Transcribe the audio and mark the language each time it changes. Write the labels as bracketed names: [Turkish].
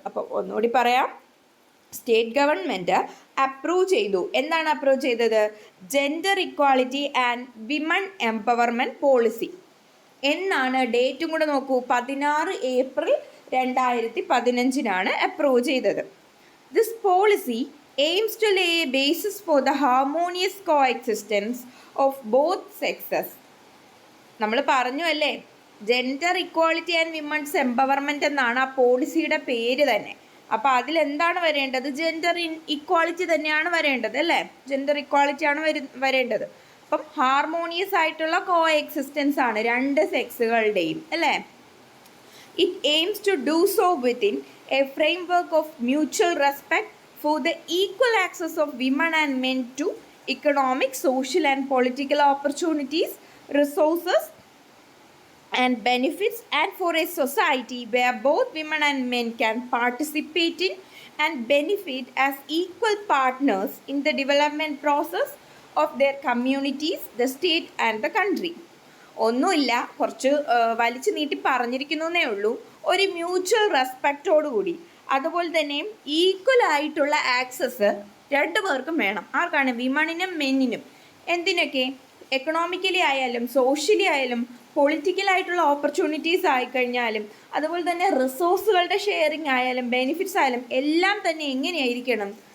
[Malayalam] അപ്പോൾ ഒന്നുകൂടി പറയാം, സ്റ്റേറ്റ് ഗവൺമെൻറ് അപ്രൂവ് ചെയ്തു. എന്താണ് അപ്രൂവ് ചെയ്തത്? Gender equality and women empowerment policy എന്നാണ്. ഡേറ്റും കൂടെ നോക്കൂ, 16 ഏപ്രിൽ 2015 അപ്രൂവ് ചെയ്തത്. [English] This policy aims to lay a basis for the harmonious coexistence of both sexes. [Malayalam] നമ്മൾ പറഞ്ഞു അല്ലേ, gender equality and women's empowerment എന്നാണ് ആ പോളിസിയുടെ പേര് തന്നെ. അപ്പോൾ അതിലെന്താണ് വരേണ്ടത്? ജെൻഡർ ഇക്വാളിറ്റി തന്നെയാണ് വരേണ്ടത് അല്ലേ, ജെൻഡർ ഇക്വാളിറ്റി ആണ് വരേണ്ടത്. അപ്പം ഹാർമോണിയസ് ആയിട്ടുള്ള കോ എക്സിസ്റ്റൻസ് ആണ് രണ്ട് സെക്സുകളുടെയും അല്ലേ. [English] It aims to do so within a framework of mutual respect for the equal access of women and men to economic, social and political opportunities, resources and benefits, and for a society where both women and men can participate in and benefit as equal partners in the development process of their communities, the state and the country. [Malayalam] ഒന്നുമില്ല, കുറച്ച് വലിച്ചു നീട്ടി പറഞ്ഞിരിക്കുന്നേ ഉള്ളൂ. ഒരു mutual റെസ്പെക്റ്റോടുകൂടി, അതുപോലെ തന്നെ equal ആയിട്ടുള്ള access രണ്ടു പേർക്കും വേണം. ആർക്കാണ്? വിമണിനും മെന്നിനും. എന്തിനൊക്കെ? എക്കണോമിക്കലി ആയാലും സോഷ്യലി ആയാലും പൊളിറ്റിക്കലായിട്ടുള്ള ഓപ്പർച്യൂണിറ്റീസ് ആയിക്കഴിഞ്ഞാലും അതുപോലെ തന്നെ റിസോഴ്സുകളുടെ ഷെയറിങ് ആയാലും ബെനിഫിറ്റ്സ് ആയാലും എല്ലാം തന്നെ എങ്ങനെയായിരിക്കണം?